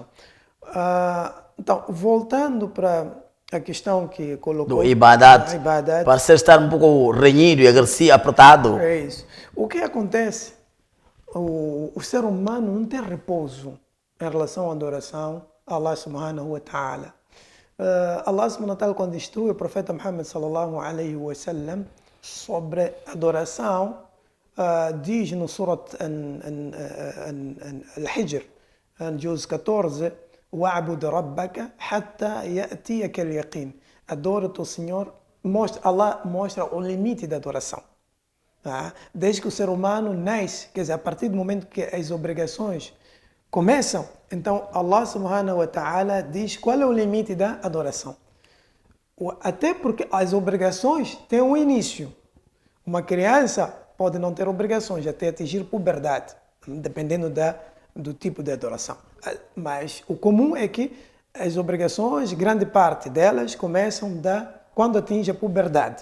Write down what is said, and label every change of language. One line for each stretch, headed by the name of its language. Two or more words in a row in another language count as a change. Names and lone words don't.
Portuguese: Então, voltando para a questão que colocou... Do Ibadat, parece estar um pouco renhido e agressivo, apertado. É isso. O que acontece? O ser humano não tem repouso em relação à adoração a
Arabic: الله سبحانه وتعالى. الله سبحانه وتعالى,
Portuguese: quando instrui o profeta Muhammad
Arabic: صلى الله عليه وسلم
Portuguese: sobre adoração, diz no Surat Al-Hijr, juz 14:
Arabic: "واعبد ربك حتى يأتيك اليقين".
Portuguese: Adora o teu Senhor. Allah mostra o limite da adoração. Desde que o ser humano nasce, quer dizer, a partir do momento que as obrigações começam, então
Arabic: الله سبحانه وتعالى
Portuguese: diz qual é o limite da adoração. Até porque as obrigações têm um início. Uma criança pode não ter obrigações até atingir puberdade, dependendo do tipo de adoração. Mas o comum é que as obrigações, grande parte delas, começam quando atinge a puberdade.